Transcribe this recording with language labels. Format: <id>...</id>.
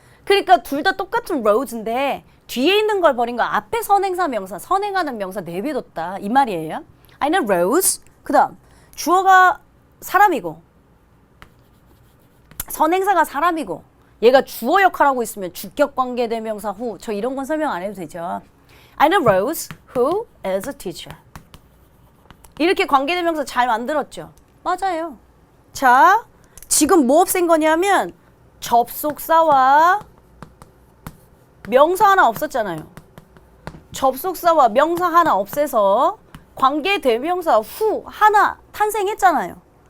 <ko>그러니까 둘 다 똑같은 rose인데 뒤에 있는 걸 버린 거 앞에 선행사 명사 선행하는 명사 내비뒀다 이 말이에요.</ko> <en>I know Rose.</en> <ko>그 다음 주어가 사람이고 선행사가 사람이고 얘가 주어 역할하고 있으면 주격 관계 대명사 who 저 이런 건 설명 안 해도 되죠.</ko> <en>I know Rose who is a teacher.</en> <ko>이렇게 관계 대명사 잘 만들었죠. 맞아요. 자, 지금 뭐 없앤 거냐면 접속사와 명사 하나 없었잖아요. 접속사와 명사 하나 없애서 관계 대명사 who 하나 탄생했잖아요.</ko>